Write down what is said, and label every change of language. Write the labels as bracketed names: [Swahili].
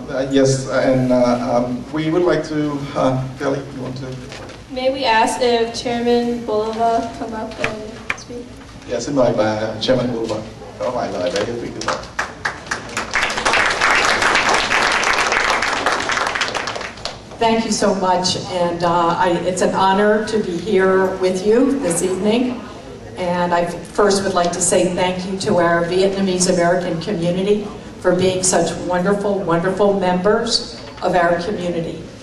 [English] Yes, and we would like to, Kelly, you want to? May we ask if Chairman Boulevard come up and speak? [Vietnamese] Yeah, xin mời bà Chairman Boulevard có vài lời để giới thiệu quý vị. [English] Thank you so much, and it's an honor to be here with you this evening. And I first would like to say thank you to our Vietnamese American community for being such wonderful, wonderful members of our community.